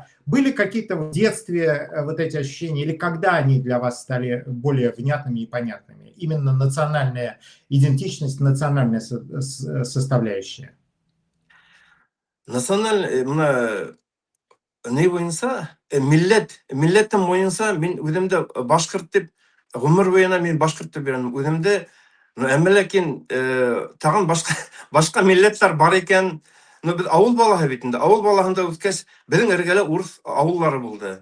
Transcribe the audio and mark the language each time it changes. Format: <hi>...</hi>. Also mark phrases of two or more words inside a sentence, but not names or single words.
<ru>Были какие-то в детстве вот эти ощущения, или когда они для вас стали более внятными и понятными? Именно национальная идентичность, национальная составляющая.</ru> <ba>Национальная, не буенча, милләтем буенча мин үземдә башкорт дип гомер буена мин башкорт дип йөрдем. Үземдә, әмма ләкин тагын башка милләтләр бар икән. Без авыл балаһы бит инде. Авыл балаһында үткәч, безнең эргәлә урыс авыллары булды.</ba>